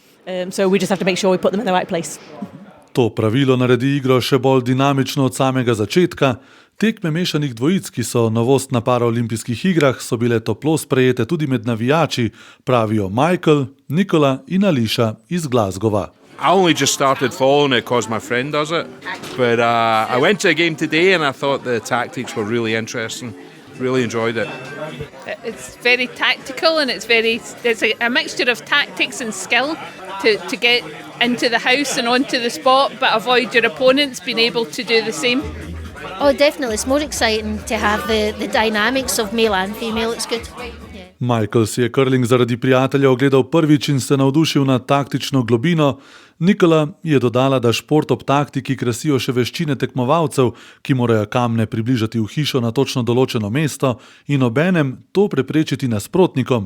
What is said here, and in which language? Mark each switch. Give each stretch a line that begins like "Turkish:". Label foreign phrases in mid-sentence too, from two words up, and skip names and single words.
Slovenian: To pravilo naredi igro še bolj dinamično od samega začetka. Tekme mešanih dvojic, ki so novost na paraolimpijskih igrah, so bile toplo sprejete tudi med navijači, pravijo Michael, Nikola in Ališa iz Glasgowa.
English: I only just started following it because my friend does it, but I went to a game today and I thought the tactics were really interesting. Really enjoyed it. It's very tactical and it's a mixture of tactics and skill to get into the house and onto the spot, but avoid your opponents being able to do the same. Oh, definitely. It's more exciting to have the dynamics of male and female. It's good.
Slovenian: Michael si je curling zaradi prijatelja ogledal prvič in se navdušil nad taktično globino. Nikola je dodala, da šport ob taktiki krasijo še veščine tekmovalcev, ki morajo kamne približati v hišo na točno določeno mesto in obenem to preprečiti nasprotnikom.